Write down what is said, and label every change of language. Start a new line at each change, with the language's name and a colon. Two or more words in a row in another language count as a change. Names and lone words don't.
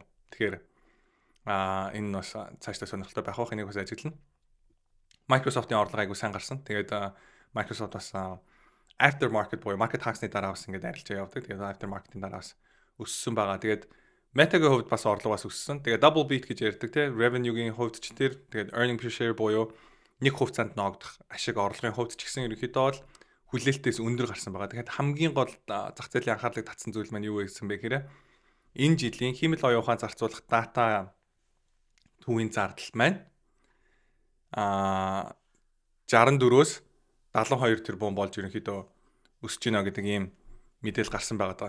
Mongolian: Тэгэхээр энэ бас цаашдаа сонирхолтой байх бах, энийг бас ажиглана. Microsoft-ийн орлого айгуу сайн гарсан. Тэгээд Microsoft бас aftermarket буюу market хагасны дараа бас ингээд арилжаа явдаг. Тэгээд aftermarket-ийн дараа бас өссөн байгаа. Тэгээд Meta-гийн хувьд бас орлого бас өссөн. Тэгээд
English: double beat
Mongolian: гэж ярьдаг те revenue-гийн хувьд ч тэр тэгээд
English: earning per share
Mongolian: буюу нэг хувьцаанд ноогдох ашиг орлогын хувьд ч гэсэн ерөнхийдөө бол хүлээлтээс өндөр гарсан байгаа. Тэгэхээр хамгийн гол зах зээлийн анхаарлыг татсан зүйл маань юу гэсэн бэ гэхээр энэ жилийн хиймэл оюун ухаан зарцуулах дата төвийн зардал маань 64-өөс 72 тэрбум болж ерөнхийдөө өсөж гинэ гэдэг ийм мэдээлэл гарсан байгаа.